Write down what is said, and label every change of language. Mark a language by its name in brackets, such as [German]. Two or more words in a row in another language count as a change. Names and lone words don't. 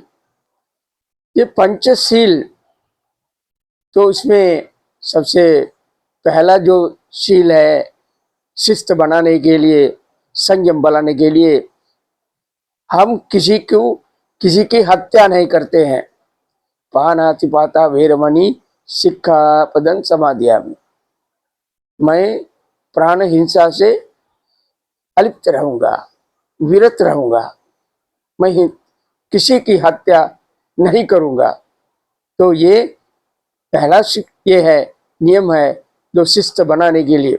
[Hindi] ये पंचशील तो इसमें सबसे पहला जो शील है, शिस्त बनाने के लिए, संयम बनाने के लिए, हम किसी की हत्या नहीं करते हैं। [Pali] पानातिपाता वेरमणि सिक्खापदं समादियामि। [Hindi] मैं प्राण हिंसा से अलिप्त रहूंगा, विरत रहूंगा, मैं किसी की हत्या नहीं करूंगा। तो ये पहला ये है, नियम है जो शिस्त बनाने के लिए।